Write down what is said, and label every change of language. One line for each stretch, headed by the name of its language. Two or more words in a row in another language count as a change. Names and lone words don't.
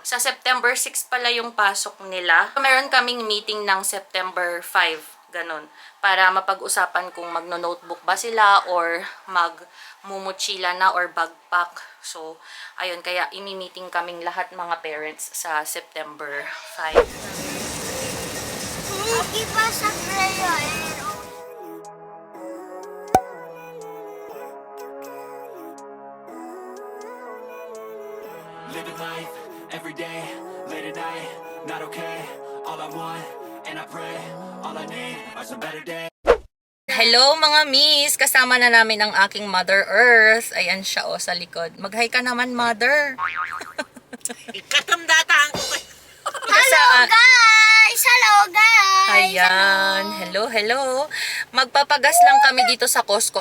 Filipino: Sa September 6 pala yung pasok nila. Meron kaming meeting ng September 5. Ganon. Para mapag-usapan kung magno-notebook ba sila or mag-mumuchila na or bagpack. So, ayun. Kaya imi-meeting kaming lahat mga parents sa September 5.
Spanish: Aquí pasa frío,
English: Living life, every day, late at night, not okay. All I want, and I pray, all I need are some better days.
Filipino: Hello mga miss! Kasama na namin ang aking Mother Earth. Ayan siya sa likod. Mag-hi ka naman, Mother! Ikatamdataan ko kayo.
English: Hello guys! Hello guys! Ayan. Hello, hello.
Filipino: Magpapagas lang kami dito sa Costco.